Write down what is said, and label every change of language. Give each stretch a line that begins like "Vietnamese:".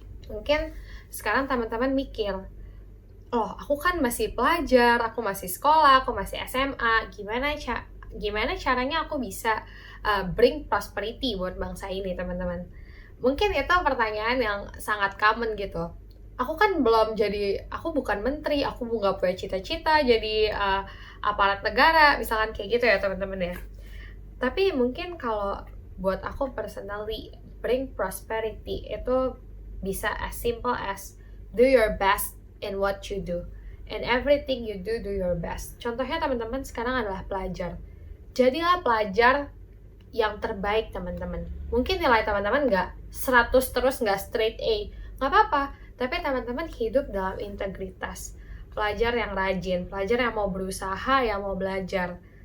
Indonesian: Mungkin sekarang teman-teman mikir, oh aku kan masih pelajar, aku masih sekolah, aku masih SMA, gimana caranya aku bisa bring prosperity buat bangsa ini, teman-teman? Mungkin itu pertanyaan yang sangat common gitu. Aku kan aku bukan menteri, aku nggak punya cita-cita jadi aparat negara, misalkan kayak gitu ya teman-teman ya. Tapi mungkin kalau buat aku personally, bring prosperity itu bisa
English: as simple as do your best in what you do. And everything you do, do your best.
Indonesian: Contohnya teman-teman sekarang adalah pelajar. Jadilah pelajar yang terbaik teman-teman. Mungkin nilai teman-teman nggak 100 terus, nggak straight A. Nggak apa-apa. Tapi teman-teman hidup dalam integritas. Pelajar yang rajin, pelajar yang mau berusaha, yang mau belajar.